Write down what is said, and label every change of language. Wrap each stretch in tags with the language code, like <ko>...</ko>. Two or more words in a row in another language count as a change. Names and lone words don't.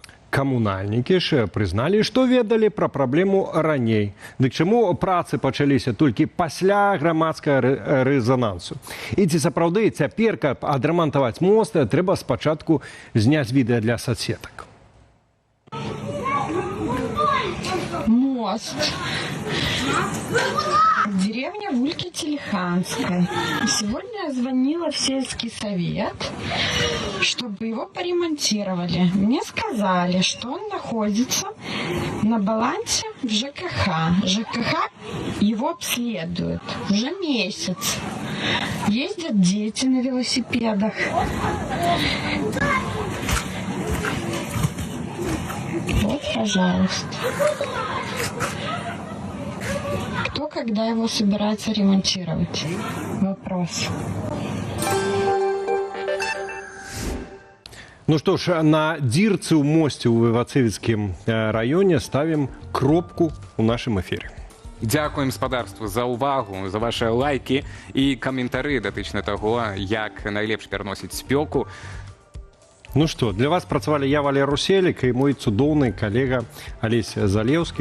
<be>Камунальнікі ж прызналі, што ведалі пра праблему раней. Дык чаму працы пачаліся толькі пасля грамадскага рэзанансу? І ці сапраўды цяпер, каб адрамантаваць мост, трэба спачатку зняць відэа для соцсетак?</be> <ru>Мост. Деревня Вульки-Телеханской. Сегодня я звонила в сельский совет, чтобы его поремонтировали. Мне сказали, что он находится на балансе в ЖКХ. ЖКХ его обследует уже месяц. Ездят дети на велосипедах. Вот, пожалуйста. Кто когда его собирается ремонтировать? Вопрос. Ну что ж,</ru> <be>на дзірцы ў мосце ў Івацэвіцкім раёне ставім кропку ў нашым эфіры. Дзякуем спадарству за ўвагу, за ваши лайки і каментары датычна таго, як найлепш пераносіць спёку.</be> <ru>Ну что,</ru> <be>для вас працавалі я, Валер Руселік, і мой цудоўны калега Алесь Залеўскі.</be>